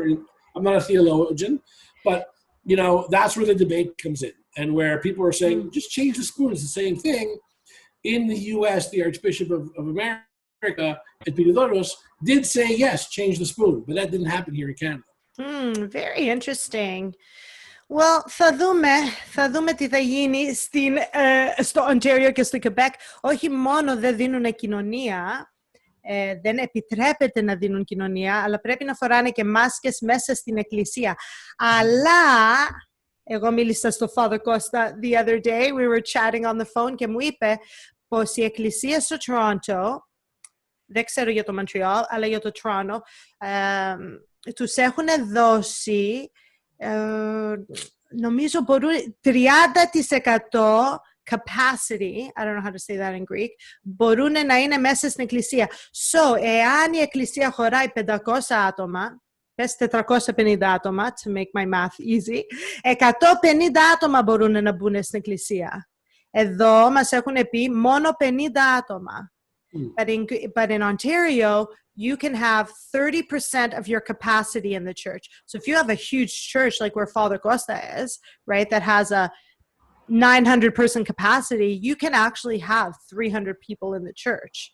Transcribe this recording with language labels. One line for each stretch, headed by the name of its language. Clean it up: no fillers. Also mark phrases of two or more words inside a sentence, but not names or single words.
English: I'm not a theologian, but that's where the debate comes in, and where people are saying just change the spoon. It's the same thing. In the U.S., the Archbishop of America, Epididorus, did say yes, change the spoon, but that didn't happen here in Canada. Very interesting. Well,
Greek: θα δούμε τι θα γίνει στο Ontario και στο Quebec. Όχι μόνο δεν δίνουν κοινωνία, δεν επιτρέπεται να δίνουν κοινωνία, αλλά πρέπει να φοράνε και μάσκες μέσα στην εκκλησία. Αλλά, εγώ μίλησα στο Father Costa
English: the other day, we were chatting on the phone
Greek: και μου είπε πως η εκκλησία στο Toronto, δεν ξέρω για το Montreal, αλλά για το Toronto, τους έχουν δώσει, νομίζω μπορούν 30% capacity,
English: I don't know how to say that in Greek,
Greek: μπορούν να είναι μέσα στην εκκλησία. So, εάν η εκκλησία χωράει 500 άτομα, πες 450 άτομα,
English: to make my math easy,
Greek: 150 άτομα μπορούν να μπουν στην εκκλησία. Εδώ μας έχουν πει μόνο 50 άτομα.
English: But in Ontario, you can have 30% of your capacity in the church. So if you have a huge church like where Father Costa is, right, that has a 900-person capacity, you can actually have 300 people in the church.